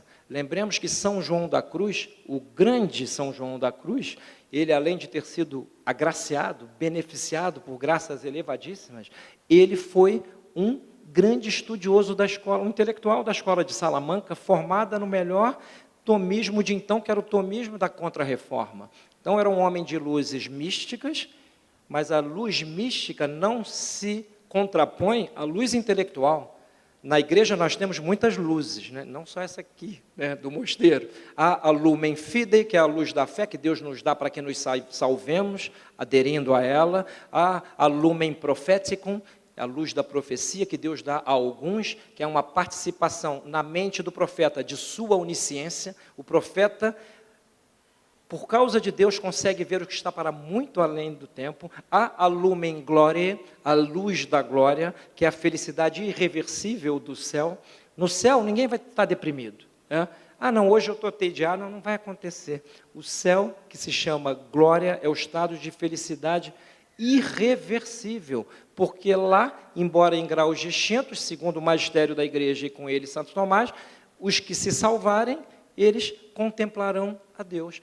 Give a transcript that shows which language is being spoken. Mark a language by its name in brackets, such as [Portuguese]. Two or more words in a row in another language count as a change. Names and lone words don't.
[Portuguese] Lembremos que São João da Cruz, o grande São João da Cruz, ele, além de ter sido agraciado, beneficiado por graças elevadíssimas, ele foi um grande estudioso da escola, um intelectual da escola de Salamanca, formada no melhor tomismo de então, que era o tomismo da Contra-Reforma. Então, era um homem de luzes místicas, mas a luz mística não se contrapõe à luz intelectual. Na igreja nós temos muitas luzes, né? Não só essa aqui, né, do mosteiro. Há a [Latin] lumen fidei, [Portuguese] que é a luz da fé, que Deus nos dá para que nos salvemos, aderindo a ela. Há a [Latin] lumen propheticum, [Portuguese] a luz da profecia, que Deus dá a alguns, que é uma participação na mente do profeta de sua onisciência. O profeta, por causa de Deus, consegue ver o que está para muito além do tempo. Há a [Latin] lumen gloriae, [Portuguese] a luz da glória, que é a felicidade irreversível do céu. No céu, ninguém vai estar deprimido, né? Ah, não, hoje eu estou tediado. Não vai acontecer. O céu, que se chama glória, é o estado de felicidade irreversível, porque lá, embora em graus distintos, segundo o magistério da igreja e com ele Santo Tomás, os que se salvarem, eles contemplarão a Deus.